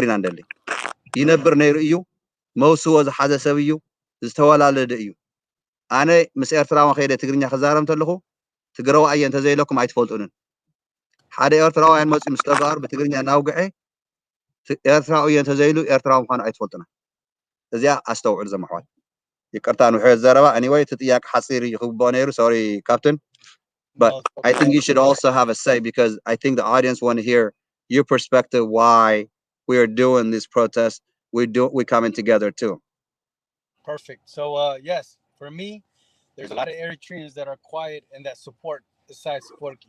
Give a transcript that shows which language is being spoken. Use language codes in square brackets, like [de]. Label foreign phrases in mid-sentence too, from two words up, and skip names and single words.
[ti] ኢና ንደሊ ይነብር ነይሩ እዩ መውስዎ ዝሓዘ ሰብ እዩ ዝተወላለደ እዩ ኣነ ምስ ኤርትራውያን ከይደ ትግርኛ ክዛረብ እንተለኹ ትግራዋይ እየ እንተዘይለኩም ኣይትፈልጡንን ሓደ ኤርትራውያን መፅኡ ምስ ተጋሩ ብትግርኛ ናውግዐ ኤርትራዊ እየ እንተዘይሉ ኤርትራዊ ምዃኑ ኣይትፈልጡና እዚኣ ኣስተውዕል ዞም ኣሕዋት ይቅርታ ንውሕዮ ዘረባ [en] anyway [ti] እቲ ጥያቄ ሓፂር ይኽብኦ ነይሩ [en] sorry captain but I think you should also have a say because I think the audience want to hear your perspective why we are doing this protest we're coming together too. Perfect. So yes, for me, there's a lot of Eritreans that are quiet and that support the side supporting.